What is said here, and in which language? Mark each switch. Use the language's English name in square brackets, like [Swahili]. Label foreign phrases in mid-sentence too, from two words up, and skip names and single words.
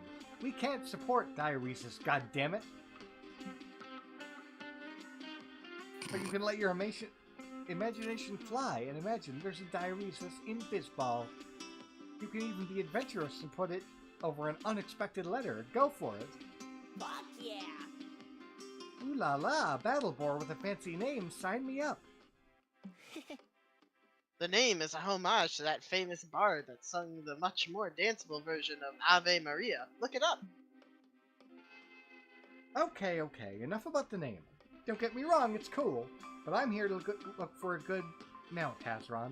[English] We can't support diuresis, goddammit. But you can let your imagination fly and imagine there's a diuresis in Bizball. You can even be adventurous and put it over an unexpected letter. Go for it. Fuck yeah! Ooh la la, battle boar with a fancy name, sign me up. The name is a homage to that famous bard that sung the much more danceable version of Ave Maria. Look it up. Okay, enough about the name. Don't get me wrong, it's cool, but I'm here to look for a good mount, Hazrond.